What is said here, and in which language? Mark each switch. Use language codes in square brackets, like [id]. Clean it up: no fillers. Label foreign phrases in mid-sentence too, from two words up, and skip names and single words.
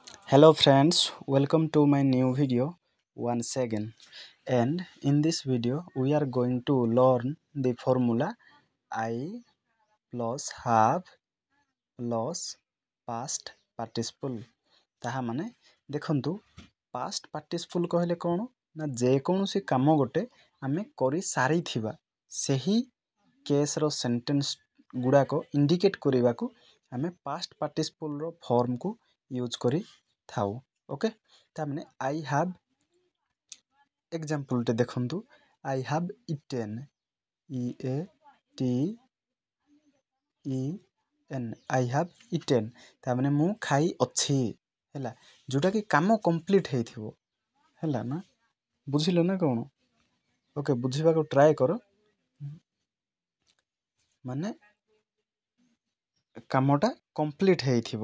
[en] Hello friends, welcome to my new video once again. And in this video we are going to learn the formula I plus have plus past participle. [or] ତାହା ମାନେ ଦେଖନ୍ତୁ [en] past participle [or] କହିଲେ କ'ଣ ନା ଯେକୌଣସି କାମ ଗୋଟେ ଆମେ କରି ସାରିଥିବା ସେହି କେସ୍ର ସେଣ୍ଟେନ୍ସ ଗୁଡ଼ାକ ଇଣ୍ଡିକେଟ୍ କରିବାକୁ ଆମେ [en] past participle [or] ଫର୍ମକୁ ୟୁଜ୍ କରିଥାଉ। ଓକେ, ତାମାନେ [en] I have [or] ଏକ୍ଜାମ୍ପଲଟେ ଦେଖନ୍ତୁ [en] I have eaten E-A-T-E-N I have eaten [or] ତାମାନେ ମୁଁ ଖାଇ ଅଛି ହେଲା, ଯୋଉଟାକି କାମ କମ୍ପ୍ଲିଟ୍ ହେଇଥିବ ହେଲା ନା, ବୁଝିଲ ନା କ'ଣ? ଓକେ, ବୁଝିବାକୁ ଟ୍ରାଏ କର। ମାନେ କାମଟା କମ୍ପ୍ଲିଟ୍ ହେଇଥିବ।